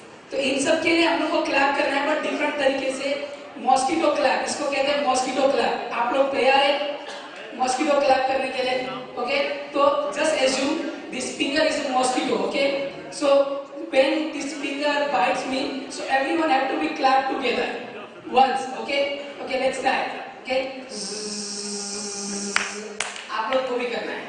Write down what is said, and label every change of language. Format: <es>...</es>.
<hi>तो इन सब के लिए हम लोग को क्लैप करना है, बट डिफरेंट तरीके से. मॉस्किटो क्लैप, इसको कहते हैं मॉस्किटो क्लैप. आप लोग तैयार हैं मॉस्किटो क्लैप करने के लिए?</hi> <en>Okay, तो just assume this finger is a mosquito. Okay, so when this finger bites me, so everyone have to be clapped together once. Okay, let's try.</en> <hi>Okay, आप लोग को भी करना है.</hi>